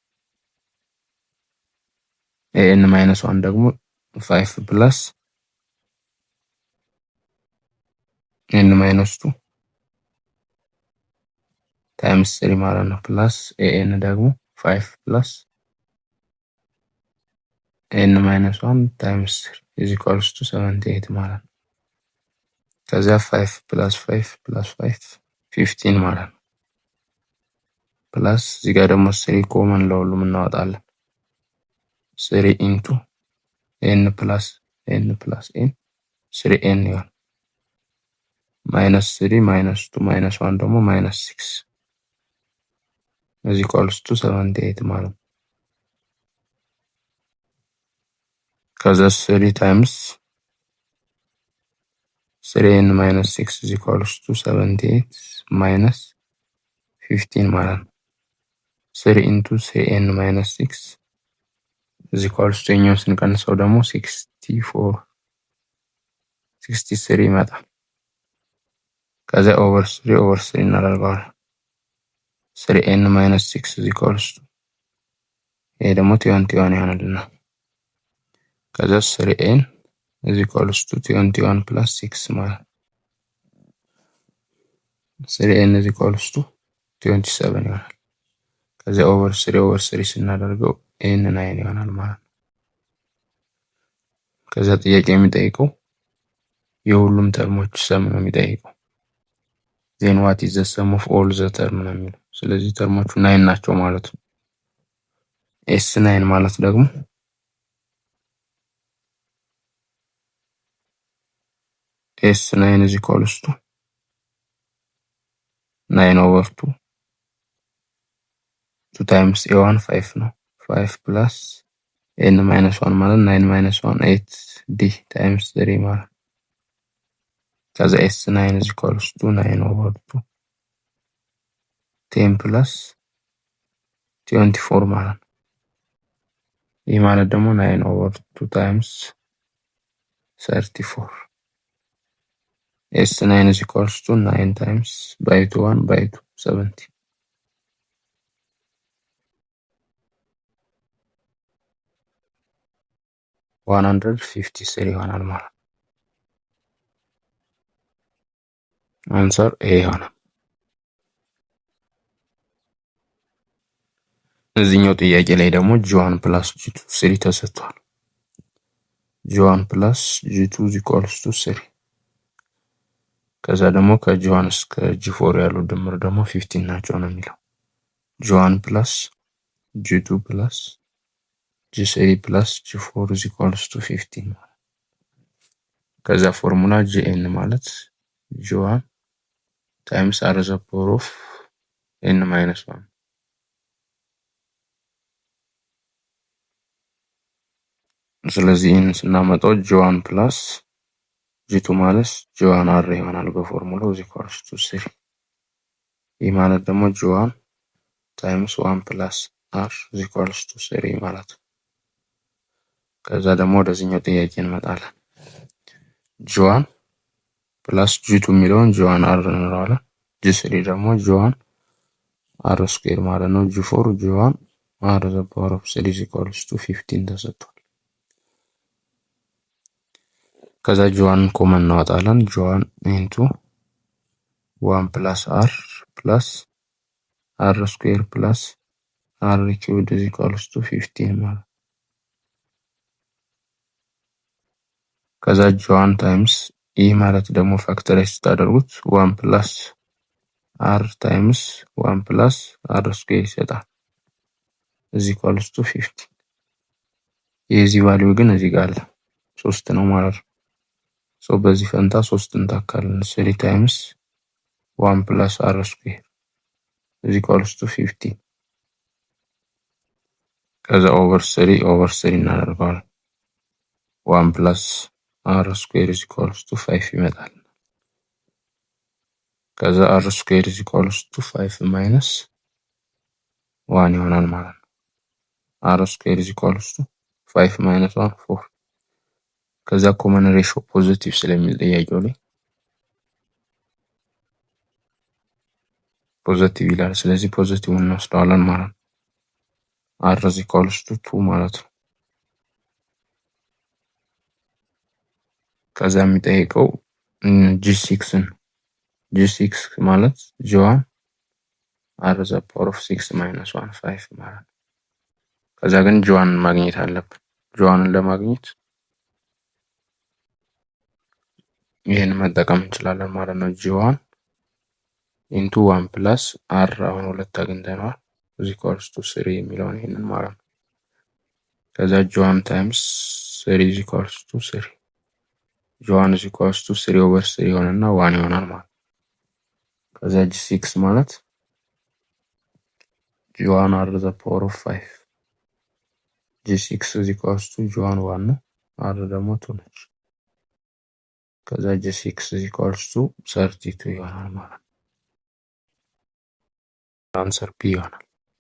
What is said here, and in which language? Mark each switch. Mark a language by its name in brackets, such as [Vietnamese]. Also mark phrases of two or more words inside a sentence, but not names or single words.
[Amharic] AN-1 ደግሞ 5 ፕላስ N-2 ታይምስ 3 ማለት ነው። ፕላስ AN ደግሞ 5 ፕላስ N-1 ታይምስ 3 [English] is equals to [Amharic] 78 ማለት ነው። ከዛ 5 ፕላስ 5 ፕላስ 5 15 ማለት ነው። ፕላስ እዚህ ጋር ደግሞ 3 ኮመን ለሁሉም እናወጣለን። 3 ኢንቱ N ፕላስ N 3N ይሆናል። [English] -3 -2 -1 ደግሞ -6 is equals to 78 [Amharic] ማለት ነው። ከዛ [English] 3 times 3N - 6 is equals to 78 minus 15 [Amharic] ማለት ነው። [English] 3 into 3N - 6 is equals to [Amharic] ኛው ስንቀንሰው ደግሞ 63 ይመጣል። ከዛ over 3 እናደርገዋለን። 3N - 6 [English] is equals to [Amharic] ይሄ ደግሞ 21 ይሆናልና ከዛ 3N [English] is equals to 21 plus 6 [Amharic] ማለት 3n [English] is equals to [Amharic] 27 ይሆናል። ከዚያ ኦቨር 3 ስናደርገው n 9 ይሆናል ማለት ነው። ከዚያ ጥያቄ የሚጠይቀው የሁሉም ተርሞች ሰም ነው የሚጠይቀው። [English] then what is the sum of all the term [Amharic] ነው የሚለው። ስለዚህ ተርሞቹ 9 ናቸው ማለት ነው። s9 ማለት ደግሞ s9 [English] is equals to 9 over 2 times a1 5 ነው 5 plus n minus 1 ማለት 9 minus 1 8 d times 3 ማለት ከዛ s9 is equals to 9 over 2 10 plus 24 [Amharic] ማለት ነው። ይህ ማለት ደግሞ [English] 9 over 2 times 34 s9 is equals to 9 times by 2 1 by 2 70 153 [Amharic] ይሆናል ማለት ነው። [English] answer A ይሆናል። [Amharic] እዚህኛው ጥያቄ ላይ ደግሞ g1 plus g2 3 ተሰጥቷል። g1 plus g2 is [English] equals to 3 [Amharic] ከዛ ደግሞ ከg1 እስከ g4 ያሉ ድምር ደግሞ 15 ናቸው ነው የሚለው። [English] g1 plus g2 plus g3 plus g4 is equals to 15 ከዛ ፎርሙላ gn ማለት g1 times r the power of n minus 1 [Amharic] ስለዚህ ይህን ስናመጣው g1 plus g2 ማለት g1 r ይሆናል በፎርሙላው [English] is equals to [Amharic] 3 ይህ ማለት ደግሞ g1 [English] times 1 plus r is equals to [Amharic] 3 ማለት ነው። ከዛ ደግሞ ወደዚህኛው ጥያቄ እንመጣለን። g1 plus g2 የሚለውን g1 r እንለዋለን። g3 ደግሞ g1 r ስኩዌር ማለት ነው። g4 g1 r [English] the power of 3 is equals to 15 [Amharic] ተሰጥቷል። [English] ከዛ g1 ኮመን እናወጣለን። g1 into 1 plus r plus r square plus r cubed is equals to 15 [Amharic] ማለት ከዛ g1 times ይህ ማለት ደግሞ ፋክተራይዝ ስታደርጉት [English] 1 plus r times 1 plus r square [Amharic] ይሰጣል [English] is equals to 15 [Amharic] የዚህ ቫልዩ ግን እዚህ ጋር አለ 3 ነው ማለት ነው። ሶ በዚህ ፈንታ 3 እንታካለን [English] 3 times 1 plus r square is equals to 15 ከዛ over 3 እናደርገዋለን 1 plus r square is equals to 5 [Amharic] ይመጣል። ከዛ [English] r square is equals to 5 minus 1 [Amharic] ይሆናል ማለት ነው። [English] r square is equals to 5 minus 1 4 ከዛ common ratio positive [Amharic] ስለሚል ጥያቄው ላይ ፖዚቲቭ ይላል። ስለዚህ ፖዚቲቭ እንወስደዋለን ማለት ነው። r [English] is equals to [Amharic] 2 ማለት ነው። ከዛ የሚጠይቀው g6 g6 ማለት g1 r [English] the power of 6 minus 1 [Amharic] 5 ማለት ነው። ከዛ ግን g1 ማግኘት አለብን። g1ን ለማግኘት ይሄን መጠቀም እንችላለን ማለት ነው። g1 [English] into 1 plus r [Amharic] አሁን ሁለት አግኝተናል [English] is equals to 3 [Amharic] የሚለውን ይሄንን ማለት ነው። ከዛ g1 [English] times 3 is equals to 3 [Amharic] g1 [English] is equals to 3 over 3 [Amharic] ይሆንና 1 ይሆናል ማለት ነው። ከዛ g6 ማለት [English] g1 r the power of 5 g6 is equals to g1 1 [Amharic] ነው r ደግሞ 2 ነች። ከዛ [English] g6 is equals to 32 [Amharic] ይሆናል ማለት ነው። [English] answer B ይሆናል።